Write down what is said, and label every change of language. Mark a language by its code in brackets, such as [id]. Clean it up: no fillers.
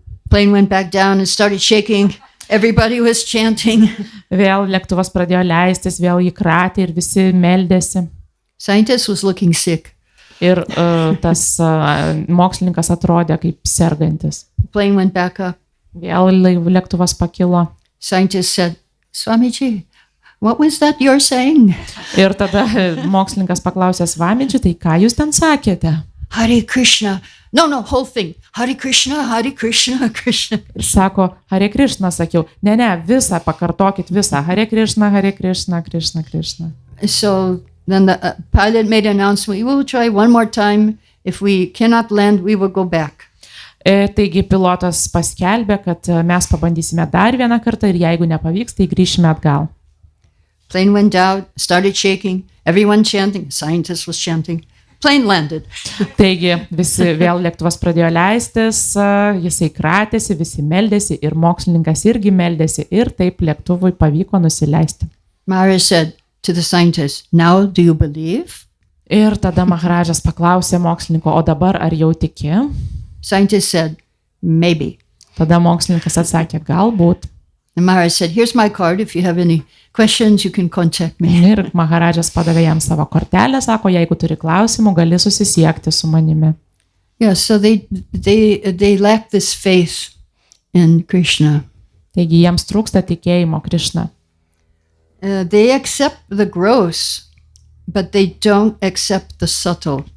[en] Plane went back down and started shaking. Everybody was chanting. [lt] Vėl lėktuvas pradėjo leistis, vėl jį kratė ir visi meldėsi. [en] Scientist was looking sick. [lt] Ir tas mokslininkas atrodė kaip sergantis. [en] Plane went back up. [lt] Vėl lėktuvas pakilo. [en] Scientist said, Swamiji, what was that you're saying? [lt] Ir tada mokslininkas paklausė, Swamiji, tai ką jūs ten sakėte? [en] Hare Krishna. No, whole thing. Hare Krishna, Hare Krishna, Krishna. [lt] Ir sako, Hare Krishna, sakiau. Ne, visą, pakartokit visą. [sa] Hare Krishna, Hare Krishna, Krishna, Krishna. [en] So then the pilot made an announcement, we will try one more time. If we cannot land, we will go back. [lt] Taigi pilotas paskelbė, kad mes pabandysime dar vieną kartą ir jeigu nepavyks, tai grįšime atgal. [en] Plane went down, started shaking, everyone chanting, scientist was chanting. Plane landed. [lt] Taigi visi vėl lėktuvas pradėjo leistis, jisai kratėsi, visi meldėsi ir mokslininkas irgi meldėsi ir taip lėktuvui pavyko nusileisti. [en] Maharaj said to the scientist, now do you believe? [lt] Ir tada Maharadžas paklausė mokslininko, o dabar ar jau tiki? [en] Scientist said, maybe. [lt] Tada mokslininkas atsakė, galbūt. [en] And Maharaj said, here's my card. If you have any questions, you can contact me. [lt] Ir Maharadžas padavė jam savo kortelę, sako, jeigu turi klausimų, gali susisiekti su manimi. [en] Yeah, so they lack this faith in Krishna. [lt] Taigi jiems trūksta tikėjimo Krišna. [en] They accept the gross, but they don't accept the subtle.